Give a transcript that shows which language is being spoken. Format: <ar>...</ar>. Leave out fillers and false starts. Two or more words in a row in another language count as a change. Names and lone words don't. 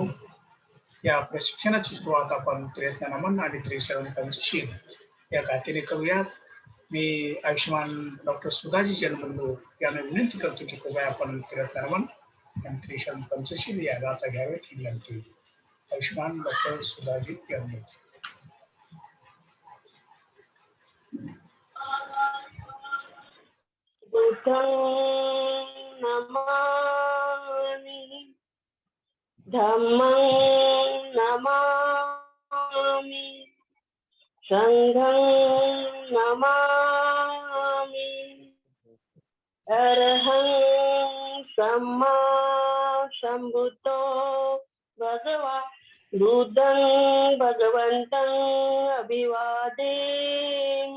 <mr>या प्रशिक्षणाची सुरुवात आपण त्रिरत्न नमन आणि त्रिशरण पंचशील या गाथेने करूयात. मी आयुष्यमान डॉक्टर सुधाजी जन्मबंधू यांना विनंती करतो की कृपया आपण त्रिरत्न नमन आणि त्रिशरण पंचशील या गाथा घ्यावेत ही विनंती. आयुष्यमान डॉक्टर सुधाजी यांनी.</mr> <pi>बुद्धं नमामि धम्मं नमामि संघं नमामि अरहं सम्मा सम्बुद्धो भगवान् बुद्धं भगवन्तं अभिवादेमि.</pi>